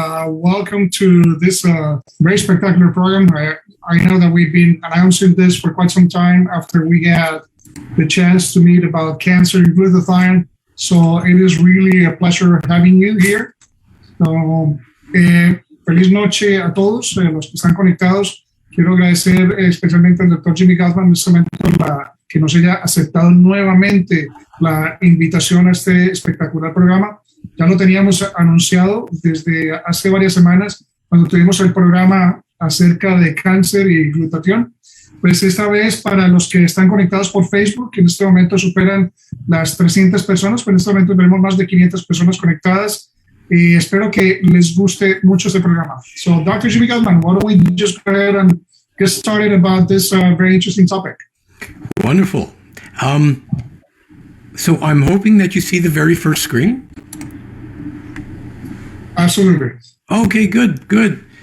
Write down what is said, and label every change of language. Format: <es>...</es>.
<en>Welcome to this very spectacular program. I know that we've been announcing this for quite some time after we had the chance to meet about cancer and glutathione. So it is really a pleasure having you here.</en> <es>So, feliz noche a todos los que están conectados. Quiero agradecer especialmente al Dr. Jimmy Gutman que nos haya aceptado nuevamente la invitación a este espectacular programa. Ya lo teníamos anunciado desde hace varias semanas cuando tuvimos el programa acerca de cáncer y glutatión. Pues esta vez, para los que están conectados por Facebook, que en este momento superan las 300 personas, pues en este momento tenemos más de 500 personas conectadas y espero que les guste mucho este programa.</es> <en>So, Dr. Jimmy Gutman, why don't we just go ahead and get started about this very interesting topic? Wonderful. So I'm hoping that you see the very first screen. Absolutely. Okay, good.</en>